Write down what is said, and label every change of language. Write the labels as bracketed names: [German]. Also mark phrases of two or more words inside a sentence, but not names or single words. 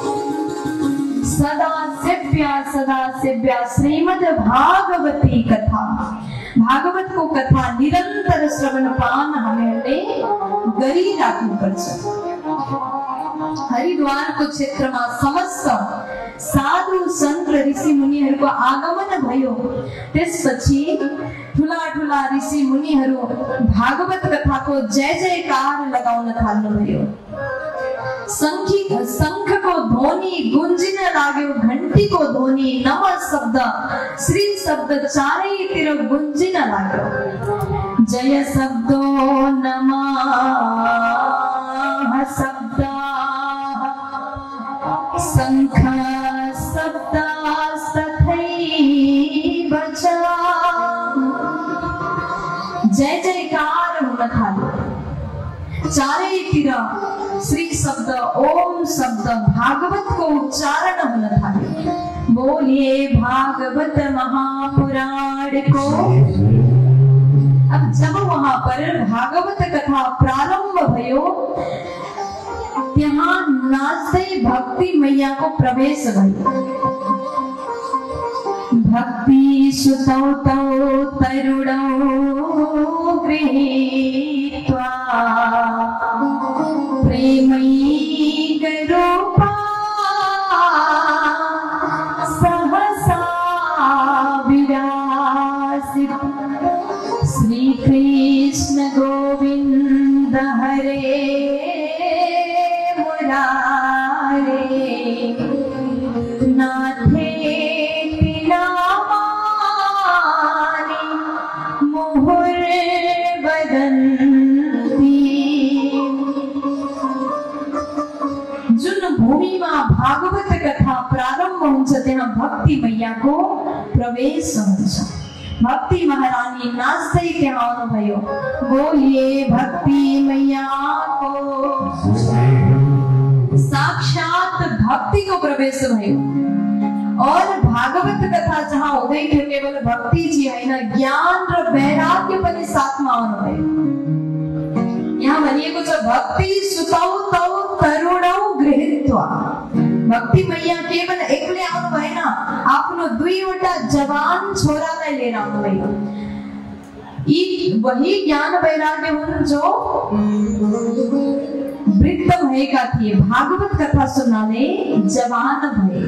[Sanskrit] सदा सेव्या श्रीमद् भागवती कथा। [Nepali] भागवत को कथा निरंतर श्रवणपान हामीहरूले गरिराख्नुपर्छ। हरिद्वारको क्षेत्रमा समस्त साधु सन्त ऋषि मुनिहरूको आगमन भयो। त्यसपछि ठुला ठुला ऋषि मुनिहरू भागवत कथाको जय जयकार लगाउन थाल्नुभयो। शंखको ध्वनि गुन्जिन लाग्यो, घण्टीको ध्वनि, नम शब्द, श्री शब्द चारैतिर गुन्जिन लाग्यो। [Sanskrit] जय शब्दो नमः शब्द, शंख शब्द तथैव च। [Nepali] जय जयकार हुन थाल्यो। चारैतिर श्री शब्द, ओम शब्द, भागवत को उच्चारण हुन थाल्यो। [Hindi] बोलिए भागवत महापुराण को। अब जब वहां पर [Nepali] भागवत कथा प्रारंभ भयो, त्यहाँ नाच्दै भक्ति मैया को प्रवेश भयो। [Sanskrit] भक्ति सुतौ तौ तरुणौ गृहीत्वा प्रेमैकरूपा सहसा विरासित। श्री कृष्ण गोविंद हरे मुरारे नाथे नामानि मुहुर्वदन्ति। [Nepali] जुन भूमिमा भागवत कथा प्रारम्भ हुन्छ त्यहाँ भक्ति मैयाको प्रवेश हुन्छ। भक्ति महारानी नाच्दै त्यहाँ आउनुभयो। [Hindi] बोलिए भक्ति मैयाको। [Nepali] साक्षात भक्ति को प्रवेश भयो। और भागवत कथा जहाँ हुँदै थियो केवल भक्ति जी हैन, ज्ञान र वैराग्य पनि साथमा आउनुभयो। यहाँ भनिएको छ [Sanskrit] भक्ति सुतौ तौ तरुणौ गृहीत्वा। [Nepali] भक्ति मैया केवल एक्लै आउनु भएन, आफ्नो दुईवटा जवान छोरालाई लिएर आउनुभयो। यी वही ज्ञान वैराग्य हुन् जो वृद्ध भएका थिए, भागवत कथा सुन्नाले जवान भए।